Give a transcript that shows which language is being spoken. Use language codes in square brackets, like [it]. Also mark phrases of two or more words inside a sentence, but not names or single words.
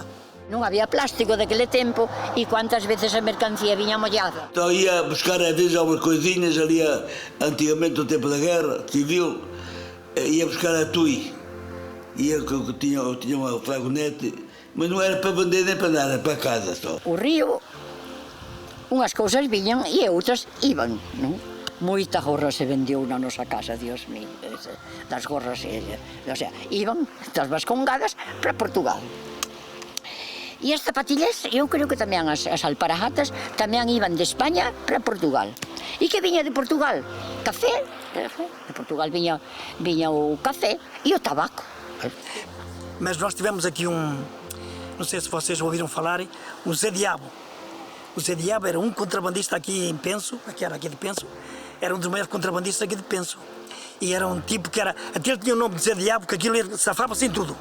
[gl] Non había plástico daquele tempo e quantas veces a mercancía viña mollada. [pt] Então ia buscar às vezes algumas coisinhas ali, antigamente no tempo da guerra civil, ia buscar a tui. Ia que tinha uma fragonete, mas não era para vender nem para nada, era para casa só. [gl] O río, unhas cousas viñan e outras iban, non? Moita gorra se vendeu na nosa casa, [es] Dios mío, [gl] das gorras, [es] o sea, [gl] iban das vascongadas para Portugal. E as zapatillas, eu creo que tamén as alparagatas tamén iban de España para Portugal. E que viña de Portugal? Café. De Portugal viña o café e o tabaco. [pt] Mas nós tivemos aqui não sei se vocês ouviram falar, o Zé Diabo. O Zé Diabo era um contrabandista aqui em Penso, era aqui de Penso, era um dos maiores contrabandistas aqui de Penso. E era um tipo que era, até ele tinha o nome de Zé Diabo, porque aquilo safava-se em tudo.